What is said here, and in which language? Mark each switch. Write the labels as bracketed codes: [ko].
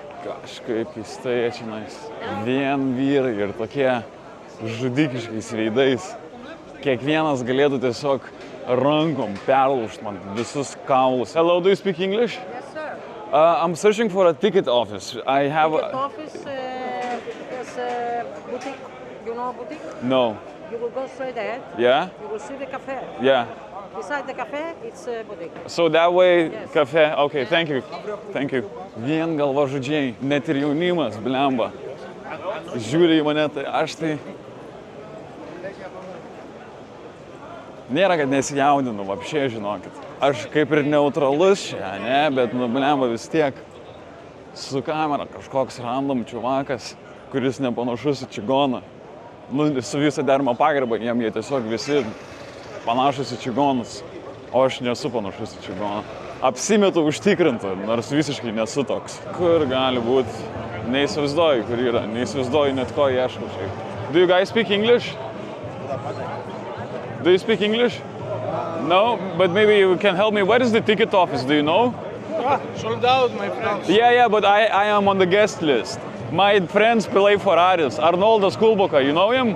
[lt] Kažkaip keistai čionais. Vien vyrai ir tokie žudikiškais veidais. Kiekvienas galėtų tiesiog rankom perlaužti man visus kaulus. [en] Hello, do you speak English? Yes, sir. I'm searching for a ticket office. I have Ticket office is a boutique. You know a boutique? No. You will go straight ahead. Yeah? You will see the cafe. Yeah. Beside the cafe, it's a boutique. So that way, Yes. cafe. Okay, thank you. Thank you. [lt] Vien galvažudžiai, net ir jaunimas, blemba. Žiūri į mane, tai aš tai... Nėra, kad nesijaudinu, vapšė, žinokit. Aš kaip ir neutralus čia, ne, bet blemba vis tiek. Su kamera kažkoks random čiuvakas, kuris nepanašus į čigoną. Su visą dermą pagarbą, jie tiesiog visi panašus į čigonus, o aš nesu panašus į čigoną. Apsimetu užtikrintų, nors visiškai nesu toks. Kur gali būti? Neįsivaizduoju, kur yra. Neįsivaizduoju net ko ieškau šiaip. [en] Do you guys speak English? Do you speak English? No, but maybe you can help me. Where is the ticket office? Do you know? Sold out, my friends. Yeah, but I am on the guest list. My friends play for Aris. Arnoldas Kulboka, you know him?